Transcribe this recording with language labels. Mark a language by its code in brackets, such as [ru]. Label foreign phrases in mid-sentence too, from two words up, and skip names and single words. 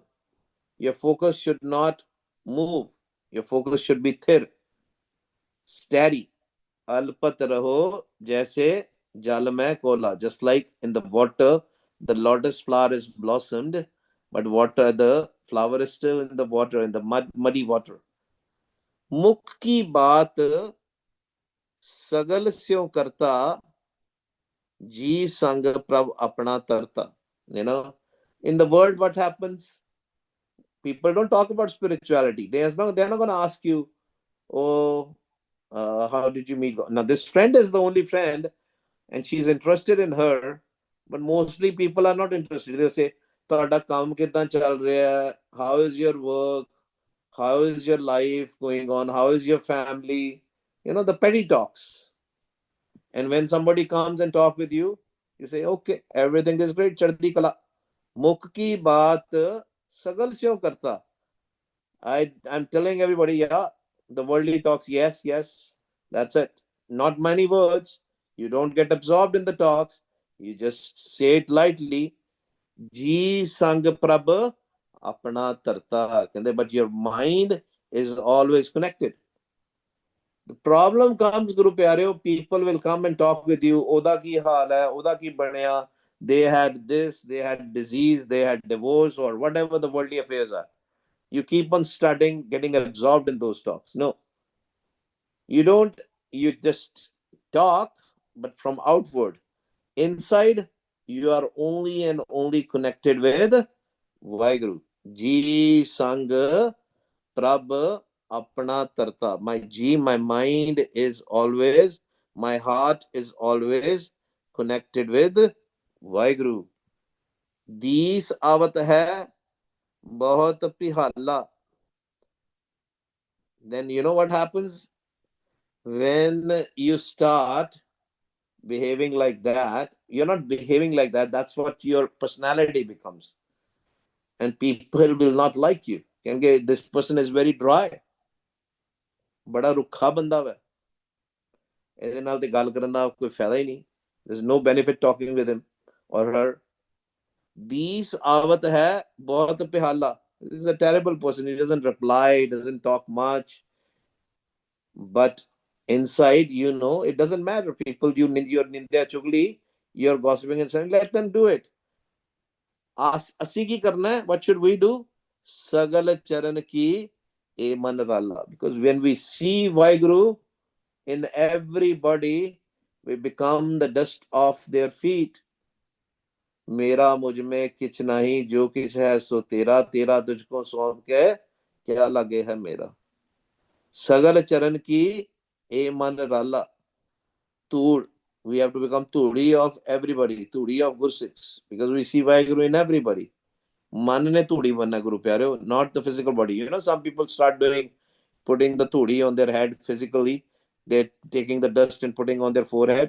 [en] Your focus should not move. Your focus should be thir, steady. [pa] ਅਲਪਤ ਰਹੋ ਜੈਸੇ ਜਲ ਮੇਂ ਕੋਲਾ. [en] Just like in the water, the lotus flower is blossomed, but the flower is still in the water, in the muddy water. [pa] ਮੁਖ ਕੀ ਬਾਤ ਸਗਲ ਸਿਉ ਕਰਤਾ ਜੀ ਸੰਗ ਪ੍ਰਭ ਅਪਨਾ ਤਰਤਾ. [en] In the world, what happens? People don't talk about spirituality. They're not going to ask you, oh, how did you meet God? Now, this friend is the only friend, and she's interested in her, but mostly people are not interested. They'll say, [pa] "ਤਾਡਾ ਕੰਮ ਕਿੰਨਾ ਚੱਲ ਰਿਹਾ ਹੈ? [en] How is your work? How is your life going on? How is your family?" The petty talks. And when somebody comes and talk with you, you say, "Okay, everything is great. [pa] ਚੜ੍ਹਦੀ ਕਲਾ." ਮੁਖ ਕੀ ਬਾਤ ਸਗਲ ਸਿਉ ਕਰਤਾ. [en] I'm telling everybody, yeah, the worldly talks, yes, yes, that's it. Not many words. You don't get absorbed in the talks. You just say it lightly. [pa] ਜੀ ਸੰਗ ਪ੍ਰਭ ਅਪਨਾ ਤਰਤਾ. [en] But your mind is always connected. The problem comes, [pa] ਗੁਰੂ ਪਿਆਰਿਓ, [en] people will come and talk with you. [pa] ਓਦਾ ਕੀ ਹਾਲ ਹੈ, ਓਦਾ ਕੀ ਬਣਾਇਆ. [en] They had this, they had disease, they had divorce, or whatever the worldly affairs are. You keep on studying, getting absorbed in those talks. No, you don't. You just talk, but from outward. Inside, you are only and only connected with Vaheguru. [pa] ਜੀ ਸੰਗ ਪ੍ਰਭ ਅਪਨਾ ਤਰਤਾ. [en] My mind is always, my heart is always connected with Vaheguru. [pa] ਦੀਸ ਆਵਤ ਹੈ ਬਹੁਤ ਪਿਹਾਲਾ. [en] Then you know what happens? When you start behaving like that, you're not behaving like that. That's what your personality becomes. And people will not like you. This person is very dry. [pa] ਬੜਾ ਰੁੱਖਾ ਬੰਦਾ ਵਾ ਇਹਦੇ ਨਾਲ ਤੇ ਗੱਲ ਕਰਨ ਦਾ ਕੋਈ ਫਾਇਦਾ ਹੀ ਨਹੀਂ. [en] There's no benefit talking with him or her. [pa] ਦੀਸ ਆਵਤ ਹੈ ਬਹੁਤ ਪਿਹਾਲਾ. [en] This is a terrible person. He doesn't reply, doesn't talk much. But inside, it doesn't matter. People, you're [pa] ਨਿੰਦਿਆ ਚੁਗਲੀ, [en] you're gossiping and saying, let them do it. [pa] ਅਸੀਂ ਕੀ ਕਰਨਾ ਹੈ? [en] What should we do? [pa] ਸਗਲ ਚਰਨ ਕੀ ਏ ਮਨ ਰਾਲਾ. [en] Because when we see Vaheguru in everybody, we become the dust of their feet. [pa] ਮੇਰਾ ਮੁਝ ਮੇਂ ਕਿਛ ਨਹੀਂ ਜੋ ਕਿਛ ਹੈ ਸੋ ਤੇਰਾ ਤੇਰਾ ਤੁਝਕੋ ਸੌਂਪ ਕੇ ਕਿਆ ਲਗੇ ਹੈ ਮੇਰਾ ਸਗਲ ਚਰਨ ਕੀ ਏ ਮਨ ਰਾਲਾ. [en] Tool. We have to become Turi of everybody, Turi of Gursikhs, because we see Vaheguru in everybody. [pa] ਮਨ ਨੇ ਤੂਰੀ ਬਣਨਾ ਗੁਰੂ ਪਿਆਰਿਓ, [en] not the physical body. Some people start putting the Turi on their head physically. They're taking the dust and putting on their forehead.